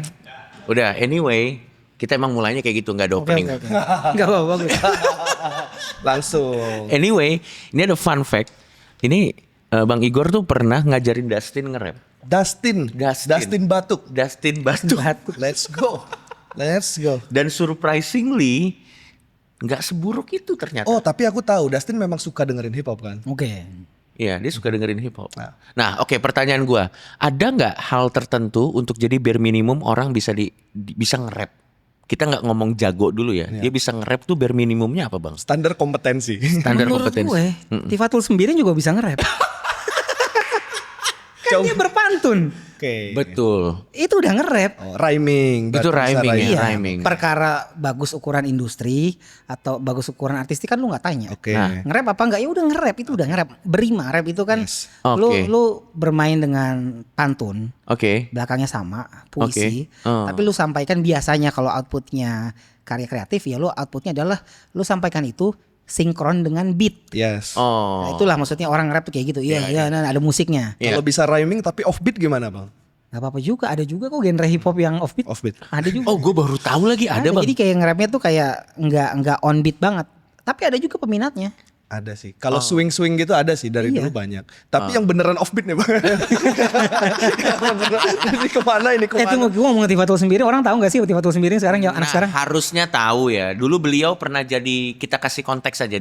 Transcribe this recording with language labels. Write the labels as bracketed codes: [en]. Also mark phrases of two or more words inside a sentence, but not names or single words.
[id] Udah. Anyway, kita emang mulainya kayak gitu, nggak ada Oke, opening. oke, oke. Enggak apa-apa, bagus. Langsung. Anyway, ini ada [en] fun fact. [id] Ini Bang Igor tuh pernah ngajarin Dustin nge-rap. Dustin Batuk. Dustin Batuk. [en] Let's go. Let's go. [id] Dan surprisingly nggak seburuk itu ternyata. Oh tapi aku tahu Dustin memang suka dengerin hip hop kan. Oke. Iya, dia suka dengerin hip hop. Nah, oke, pertanyaan gua, ada nggak hal tertentu untuk jadi [en] bare minimum [id] orang bisa bisa nge-rap? Kita nggak ngomong jago dulu ya. Dia bisa nge-rap tuh [en] bare minimumnya [id] apa, Bang? Standar kompetensi. Standar Menurut kompetensi. gue, Tifatul Sembiring juga bisa nge-rap. Kan dia berpantun. Oke. Betul. Itu udah nge-rap. Oh, rhyming. Itu berarti bisa rhyming ya, Iya, rhyming. perkara bagus ukuran industri atau bagus ukuran artistik kan lu nggak tanya. Oke. Nah. Nge-rap apa enggak? Ya udah nge-rap, itu udah nge-rap. Berima rap itu kan Yes. Oke. lu bermain dengan pantun, Oke. belakangnya sama, puisi. Oke. Oh. Tapi lu sampaikan biasanya kalau outputnya karya kreatif ya lu outputnya adalah lu sampaikan itu sinkron dengan beat. Yes. Nah, Oh. itulah maksudnya orang rap tuh kayak gitu. Iya, iya, nah, ada musiknya. Iya. Kalau bisa rhyming tapi offbeat gimana bang? Gak apa-apa juga, ada juga kok genre hip hop yang offbeat. Offbeat. Ada juga. Oh, gue baru tahu lagi ada, Bang. Jadi kayak nge-rapnya tuh kayak nggak [en] on beat [id] banget. Tapi ada juga peminatnya. Ada sih. Kalau swing gitu ada sih dari Iya. dulu banyak. Tapi yang beneran offbeat nih bang. Ini kemana ini kemana? Itu gue ngomong Tifatul Sembiring, orang tahu nggak sih Tifatul Sembiring sekarang yang anak sekarang? Harusnya tahu ya. Dulu beliau pernah jadi, kita kasih konteks aja.